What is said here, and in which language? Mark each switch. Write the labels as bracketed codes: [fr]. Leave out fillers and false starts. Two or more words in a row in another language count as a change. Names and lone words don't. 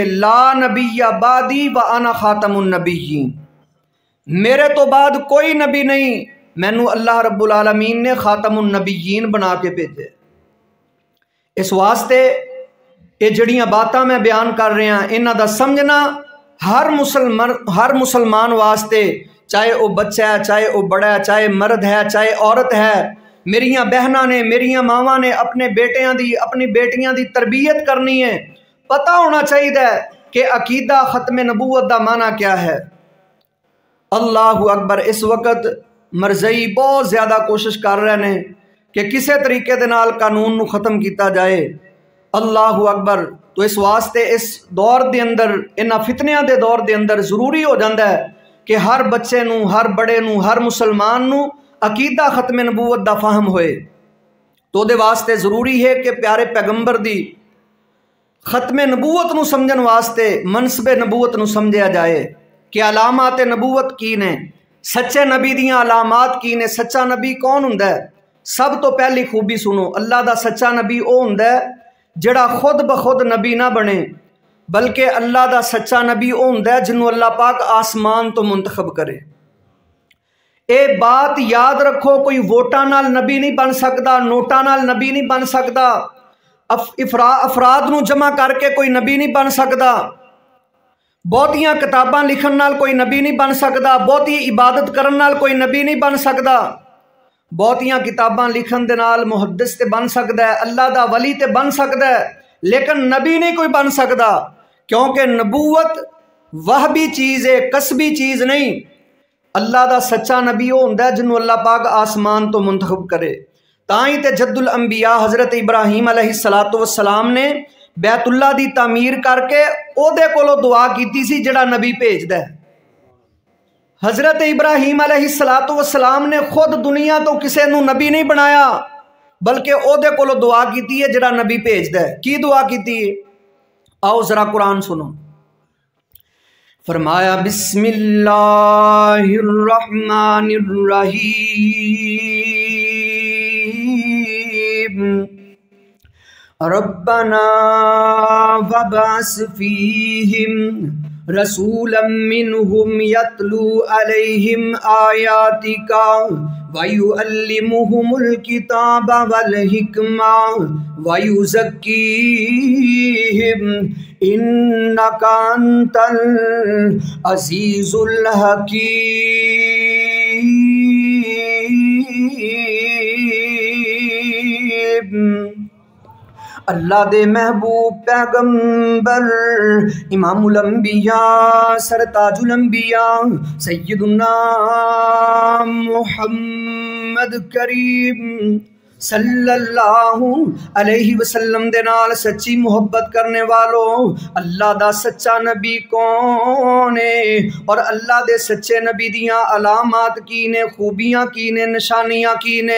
[ar] لا نبی بعدی وانا خاتم النبیین، [pa] میرے تو بعد کوئی نبی نہیں، مینو [ar] اللہ رب العالمین [pa] نے [ar] خاتم النبیین [pa] بنا کے بھیجے۔ اس واسطے یہ جڑیاں باتاں میں بیان کر رہے ہیں انہاں دا سمجھنا ہر مسلمان واسطے، [ur] چاہے وہ بچہ ہے، چاہے وہ بڑا ہے، چاہے مرد ہے، چاہے عورت ہے، [pa] میریاں بہناں نے، میریاں ماواں نے اپنے بیٹیاں دی، اپنی بیٹیاں دی تربیت کرنی ہے، پتہ ہونا چاہیے کہ عقیدہ ختم نبوت دا معنی کیا ہے۔ [ar] اللہ اکبر۔ [pa] اس وقت مرزئی بہت زیادہ کوشش کر رہے ہیں کہ کسے طریقے دے نال قانون نو ختم کیتا جائے۔ [ar] اللہ اکبر۔ [pa] تو اس واسطے اس دور دے اندر، انہاں فتنیاں دے دور دے اندر ضروری ہو جاندہ ہے کہ ہر بچے نو، ہر بڑے نو، ہر مسلمان نو عقیدہ ختم نبوت دا فہم ہوئے۔ تو دے واسطے ضروری ہے کہ پیارے پیغمبر دی ختم نبوت نو سمجھن واسطے منصب نبوت نو سمجھیا جائے کہ علامات نبوت کی نے، سچے نبی دیاں علامات کی نے۔ سچا نبی کون ہوندا ہے؟ سب تو پہلی خوبی سنو، اللہ دا سچا نبی او ہوندا ہے جڑا خود بخود نبی نہ بنے، بلکہ اللہ دا سچا نبی او ہوندا ہے جنوں اللہ پاک آسمان تو منتخب کرے۔ اے بات یاد رکھو، کوئی ووٹاں نال نبی نہیں بن سکتا، نوٹاں نال نبی نہیں بن سکتا، افراد نو جمع کر کے کوئی نبی نہیں بن سکتا، بہتیاں کتاباں لکھن نال کوئی نبی نہیں بن سکتا، بہتی عبادت کرن نال کوئی نبی نہیں بن سکتا۔ بہتیاں کتاباں لکھن دے نال محدث تے بن سکتا ہے، اللہ دا ولی تے بن سکتا ہے، لیکن نبی نہیں کوئی بن سکتا، [ur] کیونکہ نبوت وہبی چیز ہے، کسبی چیز نہیں۔ [pa] اللہ دا سچا نبی وہ ہوندا ہے جنوں اللہ پاک آسمان تو منتخب کرے۔ تائیں تے جد الانبیاء حضرت ابراہیم [ar] علیہ السلام [pa] نے بیت اللہ دی تعمیر کر کے او دے کولو دعا کیتی سی جڑا نبی بھیجدا ہے۔ حضرت ابراہیم [ar] علیہ السلام [pa] نے خود دنیا تو کسے نو نبی نہیں بنایا، بلکہ او دے کولو دعا کیتی ہے جڑا نبی بھیجدا ہے۔ کی دعا کیتی ہے؟ آؤ ذرا قرآن سنو۔ [ar] فرمایا بسم اللہ الرحمن الرحیم ربنا وبعث فیہم رسولا منہم یتلو علیہم آیاتک وَيُعَلِّمُهُمُ الْكِتَابَ وَالْحِكْمَةَ وَيُزَكِّيهِمْ إِنَّكَ أَنْتَ الْعَزِيزُ الْحَكِيمُ۔ [pa] اللہ دے محبوب پیغمبر امام الانبیاء سرتاج الانبیاء سیدنا محمد کریم [ar] صلی اللہ علیہ وسلم [pa] دے نال سچی محبت کرنے والوں، اللہ دا سچا نبی کون ہے اور اللہ دے سچے نبی دیاں علامات کی نے، خوبیاں کی نے، نشانیاں کی نے۔